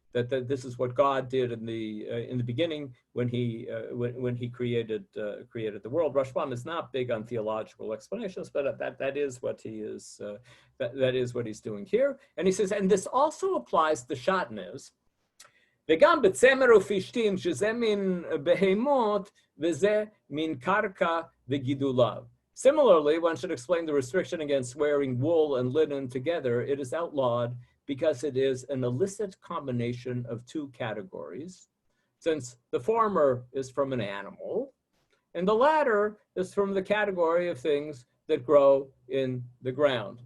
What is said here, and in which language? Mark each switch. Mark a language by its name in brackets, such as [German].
[English] That this is what God did in the beginning when he created the world. Rashbam is not big on theological explanations, but that is what he is that is what he's doing here. And he says, and this also applies to shatnez. [Hebrew] וגם בצמר ופשתים שזה מן בהמות וזה מן קרקע וגידוליו. [English] Similarly, one should explain the restriction against wearing wool and linen together. It is outlawed because it is an illicit combination of two categories, since the former is from an animal and the latter is from the category of things that grow in the ground.